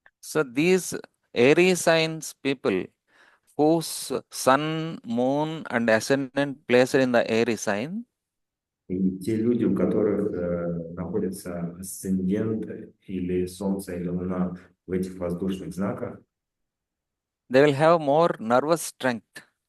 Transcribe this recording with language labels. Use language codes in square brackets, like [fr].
[en] So these airy signs people whose sun, moon, and ascendant placed in the airy sign, [ru] И те люди, у которых находится асцендент или Солнце, или Луна в этих воздушных знаках, [en] they will have more nervous strength.